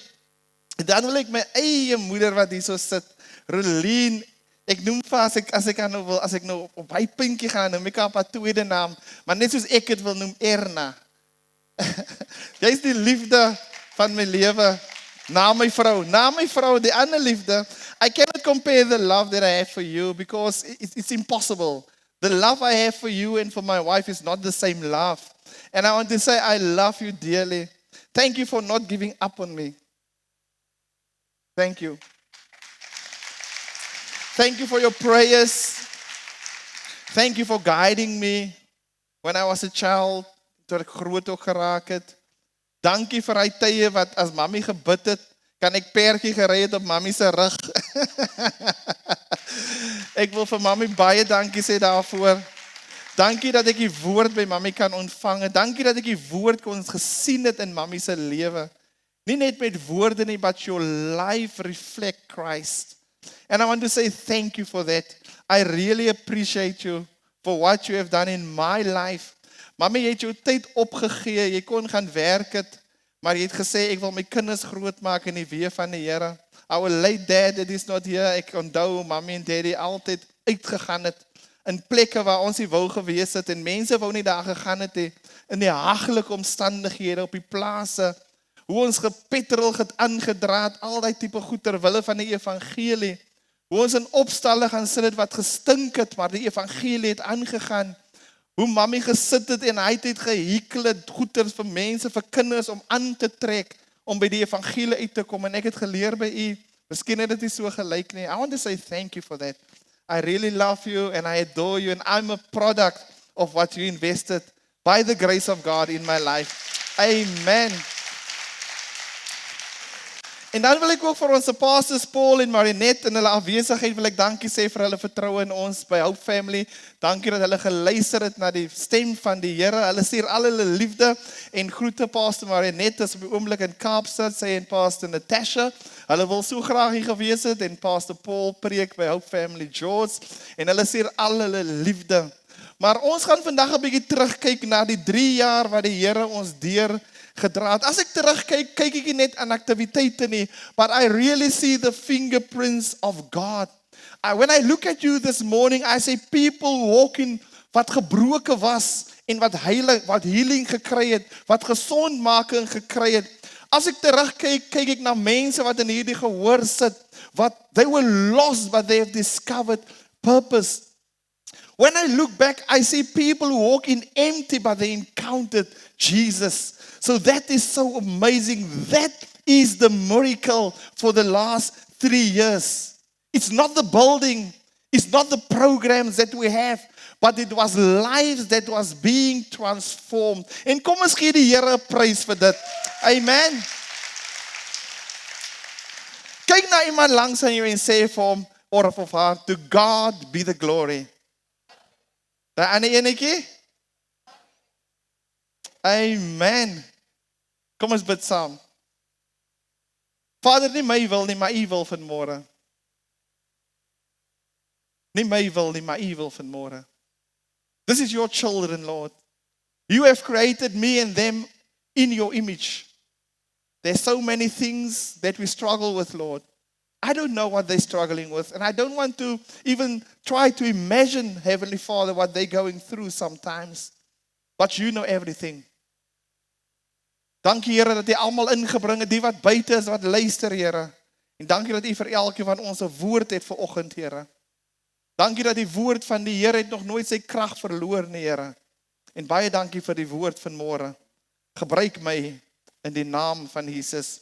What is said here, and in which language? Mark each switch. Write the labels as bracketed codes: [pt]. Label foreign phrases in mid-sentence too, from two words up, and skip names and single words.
[af] En dan wil ek my eie moeder wat hier so sit, Rolien, ek noem vir as ek nou op hy pinkie gaan, noem ek haar tweede naam, maar net soos ek het wil noem, Erna. Jy is die liefde van my lewe, na my vrou, die ander liefde. [en] I cannot compare the love that I have for you, because it's impossible. The love I have for you and for my wife is not the same love. And I want to say, I love you dearly. Thank you for not giving up on me. Thank you. Thank you for your prayers. Thank you for guiding me when I was a child, [af] toe ek groot ook geraak het. Dankie vir hy tye wat as mami gebid het, kan ek perdjie gery het op mami se rug. Ek wil vir mami baie dankie sê daarvoor. Dankie dat ek die woord by mami kan ontvang. Dankie dat ek die woord kon gesien het in mami se lewe. Nie net met woorde nie, [en] but your life reflect Christ. And I want to say thank you for that. I really appreciate you for what you have done in my life. [af] Mami, jy het jou tyd opgegee, jy kon gaan werk het, maar jy het gesê, ek wil my kinders groot maak in die weë van die Here. [en] Our late dad, that is not here, [af] ek onthou, mami en daddy altyd uitgegaan het, in plekke waar ons nie wou gewees het, en mense wou nie daar gegaan het, in die haglike omstandighede, op die plase, hoe ons gepetrol het aangedraad, al die type goed terwille van die evangelie, hoe ons in opstalle gaan sit het wat gestink het, maar die evangelie het aangegaan, hoe mami gesit het en hy het gehekel het, goeders vir mense, vir kinders, om aan te trek, om by die evangelie uit te kom, en ek het geleer by u, miskien het dit nie so gelyk nie. [en] I want to say thank you for that. I really love you, and I adore you, and I'm a product of what you invested, by the grace of God in my life. Amen. [af] En dan wil ek ook vir ons pastors Paul en Marinette in hulle afwesigheid wil ek dankie sê vir hulle vertroue in ons by Hope Family. Dankie dat hulle geluister het na die stem van die Here. Hulle stuur al hulle liefde en groete Pastor Marinette is op die oomblik in Kaapstad, sy en Pastor Natasha. Hulle wil so graag hier gewees het en Pastor Paul preek by Hope Family George en hulle stuur al hulle liefde. Maar ons gaan vandag 'n bietjie terugkyk na die 3 jaar wat die Here ons deur gedra het. As ek terugkyk, kyk ek nie net aan aktiwiteite nie, [en] but I really see the fingerprints of God. When I look at you this morning, I see people walking [af] wat gebroken was en wat healing gekry het, wat gesondmaking gekry het. As ek terugkyk, kyk ek na mense wat in hierdie gehoor sit, wat [en] they were lost but they have discovered purpose. When I look back, I see people who walk in empty but they encountered Jesus. So that is so amazing. That is the miracle for the last 3 years. It's not the building, it's not the programs that we have, but it was lives that was being transformed. [af] En kom ons gee die Here 'n prys vir dit. Amen. Kyk na iemand langs aan jou en sê vir hom, or vir haar, [en] to God be the glory. [af] Daai ander enetjie? Amen. Kom ons bid saam. Vader, nie my wil nie, maar U wil vanmôre. Nie my wil nie, maar U wil vanmôre. [en] This is your children, Lord. You have created me and them in your image. There's so many things that we struggle with, Lord. I don't know what they're struggling with, and I don't want to even try to imagine, Heavenly Father, what they're going through sometimes. But you know everything. [af] Dankie Here dat U almal ingebring het, die wat buite is, wat luister Here. En dankie dat U vir elkeen van ons 'n woord het vir oggend, Here. Dankie dat die woord van die Here het nog nooit sy krag verloor nie, Here. En baie dankie vir die woord van môre. Gebruik my in die naam van Jesus.